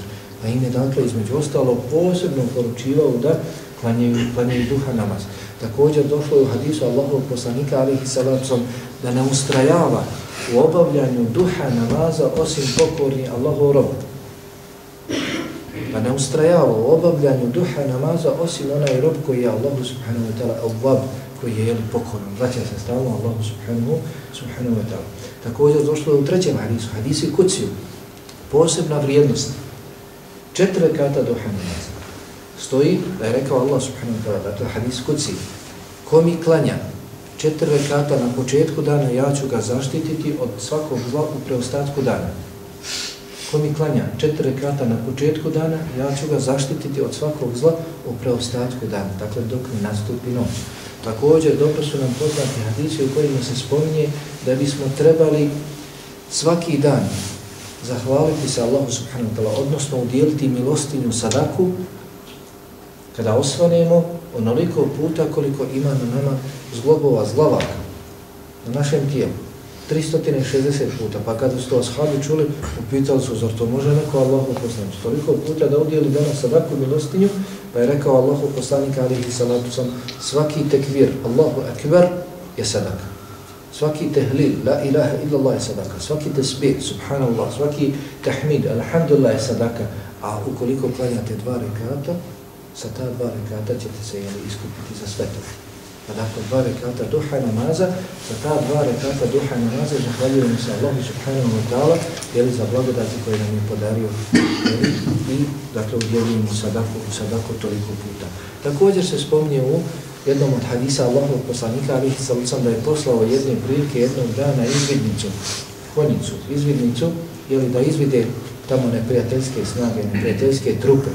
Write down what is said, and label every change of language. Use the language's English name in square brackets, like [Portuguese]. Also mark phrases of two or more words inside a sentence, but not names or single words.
[Bosnian] A im je dakle između ostalo posebno poručivao da klanjaju duha namaz. Također došlo je u hadisu Allahovog poslanika [Arabic] عليه الصلاة والسلام [Bosnian] da ne ustrajava u obavljanju duha namaza osim pokorni Allahov rob. Da ne ustrajava u obavljanju duha namaza osim onaj rob koji je Allahu [Arabic] سبحانه وتعالى أواب, [Bosnian] koji je pokoran, vraća se stalno Allahu [Arabic] سبحانه وتعالى. [Bosnian] Također došlo je u 3. hadisu, hadisi kuciju, posebna vrijednost, 4 rekata duha namaza. Stoji da je rekao Allah [Arabic] سبحانه وتعالى, [Bosnian] dakle hadis kuciji, ko mi klanja 4 rekata na početku dana, ja ću ga zaštititi od svakog zla u preostatku dana. Ko mi klanja 4 rekata na početku dana, ja ću ga zaštititi od svakog zla u preostatku dana, dakle dok ne nastupi noć. Također dobro su nam poznati hadisi u kojima se spominje da bismo trebali svaki dan zahvaliti se Allahu [Arabic] سبحانه وتعالى, [Bosnian] odnosno udjeliti milostinju sadaku kada osvanemo onoliko puta koliko ima na nama zglobova, zglavaka na našem tijelu. 360 puta, pa kada su to ashabi čuli, upitali su, zar to može neko Allahu poslanik? Toliko puta da udjeli danas sadaku milostinju, pa je rekao Allahu poslanik [Arabic] عليه الصلاة والسلام, [Bosnian] svaki tekvir, [Arabic] الله أكبر [Bosnian] je sadaka. Svaki tehlil, [Arabic] لا إله إلا الله [Bosnian] je sadaka. Svaki tesbih, subhanallah, svaki tahmid, alhamdulillah je sadaka. A ukoliko klanjate 2 rekata, sa ta 2 rekata ćete se iskupiti za sve to. Pa dakle 2 rekata duha namaza, za ta 2 rekata duha namaza zahvaljujemo se Allahu [Arabic] سبحانه وتعالى [Bosnian] za blagodati koje nam je podario i dakle udjelujemo sadaku toliko puta. Također se spominje u jednom od hadisa Allahovog poslanika [Arabic] عليه الصلاة والسلام [Bosnian] da je poslao jedne prilike jednog dana izvidnicu, da izvide tamo neprijateljske snage, neprijateljske trupe.